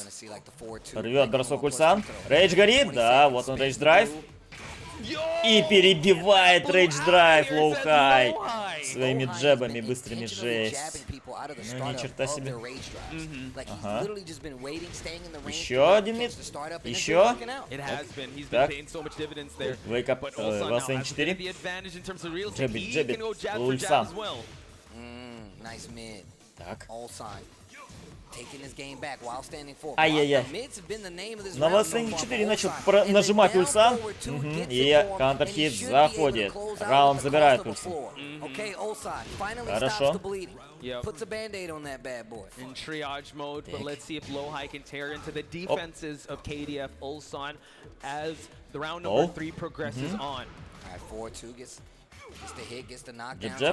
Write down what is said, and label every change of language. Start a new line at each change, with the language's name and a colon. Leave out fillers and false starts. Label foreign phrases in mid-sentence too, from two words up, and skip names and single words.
Russian: Рвет бросок Ульсан. Рейдж горит. Да, вот он, рейдж-драйв. И перебивает рейдж-драйв лоу-хай своими джебами быстрыми, жесть. Ну, ни черта себе. Ага. Еще один мид. Еще. Так. Вейкап. Васвейн 4. Джебит, джебит. Ульсан. Так. Ай-яй-яй. На Васвейн 4 начал нажимать Ульсан. И кантер-хит заходит. Раунд забирает Ульсан. Хорошо. Джеб-джеб.